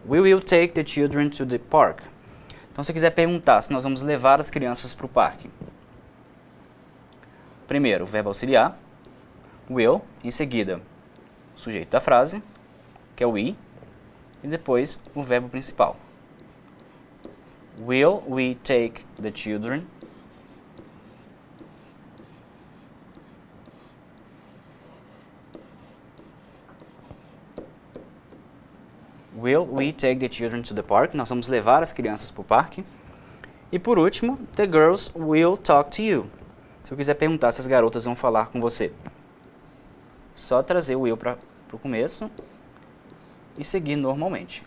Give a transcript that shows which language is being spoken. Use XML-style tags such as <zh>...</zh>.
<en>We will take the children to the park.</en> <pt>Então, se você quiser perguntar se nós vamos levar as crianças para o parque. Primeiro, o verbo auxiliar, will, em seguida, o sujeito da frase, que é o we, e depois o verbo principal.</pt> <en>Will we take the children? Will we take the children to the park?</en> <pt>Nós vamos levar as crianças para o parque. E por último,</pt> <en>the girls will talk to you.</en> <pt>Se eu quiser perguntar se as garotas vão falar com você, só trazer o will para o começo e seguir normalmente.</pt>